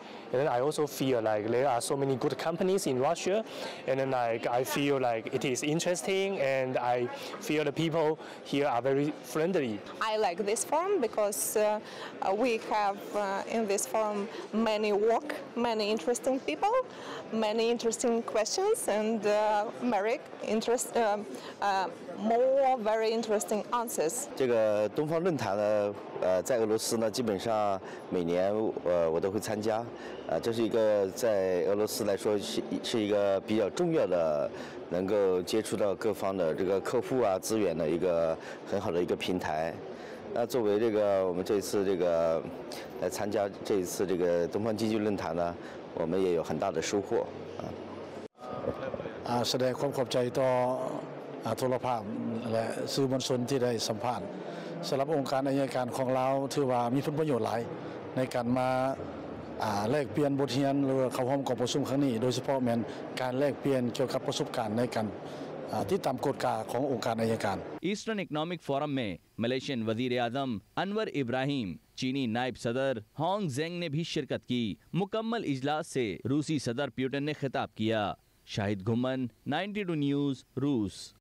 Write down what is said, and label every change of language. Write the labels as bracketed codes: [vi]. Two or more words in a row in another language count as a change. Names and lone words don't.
[en] And then I also feel like there are so many good companies in Russia, and then I feel like it is interesting, and I feel the people here are very friendly. I like this forum because we have in this forum many work, many interesting people, many interesting questions, and more very interesting answers. [zh] 这个东方论坛呢，在俄罗斯呢，基本上每年我都会参加。这是一个在俄罗斯来说是一个比较重要的，能够接触到各方的这个客户啊资源的一个很好的一个平台。那作为我们这次来参加这一次东方经济论坛呢，我们也有很大的收获 [th] แสดงความขอบใจต่อโทรภาพและสื่อมวลชนที่ได้สัมภาษณ์สำหรับองค์การอัยการของเราถือว่ามีผลประโยชน์หลายในการมาแลกเปลี่ยนบทเรียนหรือเข้าร่วมกองประชุมครั้งนี้โดยเฉพาะแม้นการแลกเปลี่ยนเกี่ยวกับประสบการณ์ในการที่ตามกฎกาขององค์การอัยการ [ur] ایسٹرن اکنامک فورم میں ملیشین وزیر اعظم انور ابراہیم، چینی نائب صدر ہونگ جینگ نے بھی شرکت کی. مکمل اجلاس سے روسی صدر پوتن نے خطاب کیا. شاہد گھمن، 92 نیوز، روس.